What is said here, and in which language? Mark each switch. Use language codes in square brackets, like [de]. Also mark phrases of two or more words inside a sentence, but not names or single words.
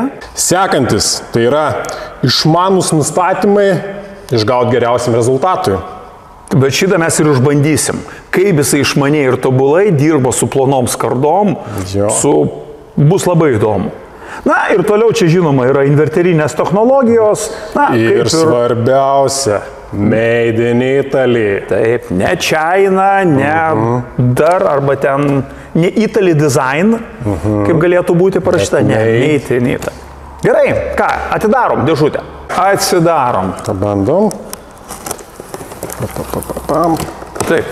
[lt] Sekantis, tai yra išmanus nustatymai išgauti geriausiam rezultatui. Bet šitą mes ir išbandysim, kaip jisai išmaniai ir tobulai dirba su plonom skardom, bus labai įdomu. Na ir toliau čia žinoma yra inverterinės technologijos. Na, ir svarbiausia, [en] made in Italy. [lt] Taip, ne China, ne dar, arba ten, ne Italy design, kaip galėtų būti parašyta, ne Italy. Gerai, ką, atidarom dėžutę. Atsidarom. Pabandom. Taip.